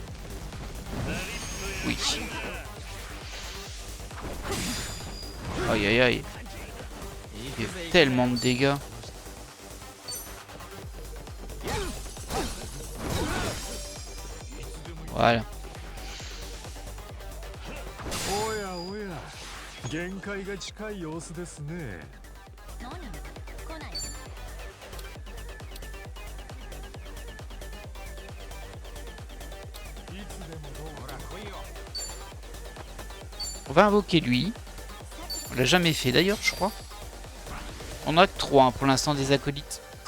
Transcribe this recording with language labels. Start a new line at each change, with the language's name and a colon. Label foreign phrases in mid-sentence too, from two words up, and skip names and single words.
French: Oui. Aïe aïe aïe. Il fait tellement de dégâts. Voilà.
Japanese: おやおや、限界が近い様子ですね。何？来ない。
French: On va invoquer lui. On l'a jamais fait d'ailleurs, je crois. On a que 3 pour l'instant des acolytes.